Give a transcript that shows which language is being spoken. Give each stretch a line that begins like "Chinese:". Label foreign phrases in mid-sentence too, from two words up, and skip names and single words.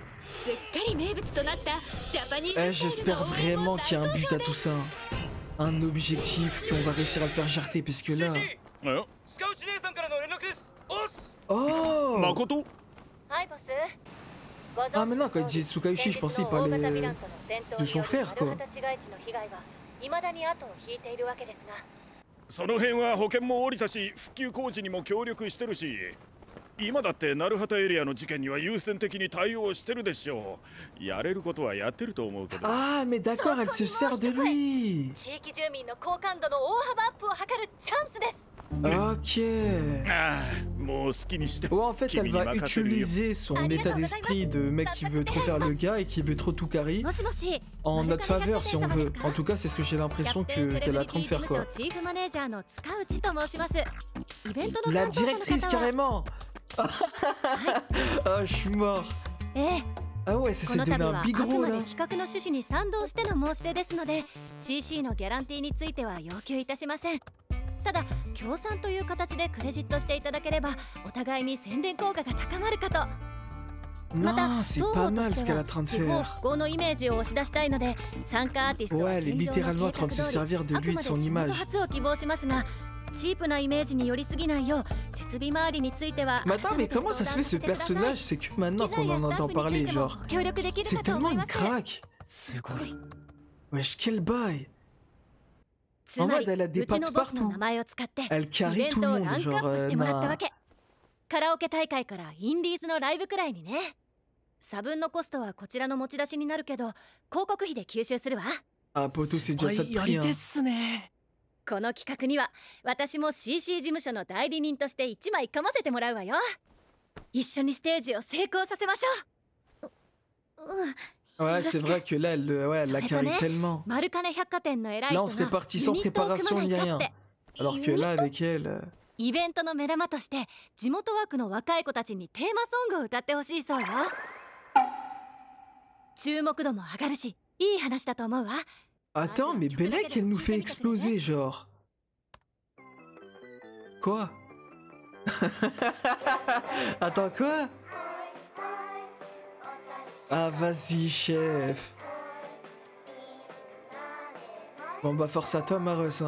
French: Eh, j'espère vraiment qu'il y a un but à tout ça. Un objectif qu'on va réussir à le faire jarter, parce que là... Oh! Makoto? Ah mais non, quand il disait Tsukaishi, je pensais qu'il parlait de son frère, quoi.
Japanese: その辺は保険も下りたし、復旧工事にも協力してるし、今だって鳴畑エリアの事件には優先的に対応してるでしょう。やれることはやってると思うけど。
French: Ah, mais d'accord, elle se sert de lui.
Japanese: 地域住民の好感度の大幅アップを図るチャンスです。
French: Ok. Ouais, en fait, elle va utiliser son état d'esprit de mec qui veut trop faire le gars et qui veut trop tout carry en notre faveur, si on veut. En tout cas, c'est ce que j'ai l'impression qu'elle est en train de faire, quoi. La directrice, carrément. Oh, je suis mort. Ah ouais, ça s'est donné un big gros, là.
Japanese: CC のギャランティーについては要求いたしません。ただ協賛という形でクレジットしていただければお互いに宣伝効果が高まるかと。また
French: Non, c'est pas mal ce qu'elle est en train de
Japanese: 地方
French: faire.
Japanese: 復興のイメージを押し出したいので参加アーティストは
French: Ouais, elle est
Japanese: 現状の
French: littéralement en
Japanese: 計
French: train
Japanese: 画
French: de
Japanese: 通
French: se
Japanese: り
French: servir de
Japanese: あ
French: lui
Japanese: く
French: et
Japanese: ま
French: de
Japanese: で
French: son
Japanese: 地元
French: image.
Japanese: 発を希望しますがチープなイメージに寄りすぎないよう設備周りについては
French: Mais attends, mais comment ça se fait ce personnage? C'est que maintenant qu'on en entend parler, genre.
Japanese: 協力できる
French: C'est
Japanese: かと思
French: tellement
Japanese: い
French: une
Japanese: ます。
French: craque. Wesh, quel bail.
Japanese: つまり
French: En mode, elle a des
Japanese: うちの
French: pattes
Japanese: ボスの
French: partout.
Japanese: 名前を使って
French: Elle
Japanese: イ
French: carry
Japanese: ベン
French: tout
Japanese: ト
French: le
Japanese: をラ
French: monde,
Japanese: ンクアッ
French: genre,
Japanese: プしてもらったわ
French: nah.
Japanese: け。カラオケ大会からインディーズのライブくらいにね。差分のコストはこちらの持ち出しになるけど広告費で吸収するわ。
French: Ah, poto, c'est déjà ça de
Japanese: や
French: prix,
Japanese: り
French: hein.
Japanese: 手っすね。この企画には私も CC 事務所の代理人として1枚かませてもらうわよ。一緒にステージを成功させましょう。
French: Ouais, c'est vrai que là, elle la carry tellement.
Japanese: マルカネ百貨店の偉い
French: Là,
Japanese: 人
French: on serait
Japanese: が
French: parti
Japanese: ユ
French: sans
Japanese: ニットを組
French: préparation
Japanese: まない
French: ni
Japanese: か
French: rien.
Japanese: って。
French: Alors que là, avec elle...
Japanese: イベントの目玉として地元枠の若い子たちにテーマソングを歌ってほしいそうよ。注目度も上がるしいい話だと思うわ。
French: Attends, mais Belek, elle nous fait exploser, genre. Quoi? Attends, quoi? Ah, vas-y, chef. Bon, bah, force à toi, Maros.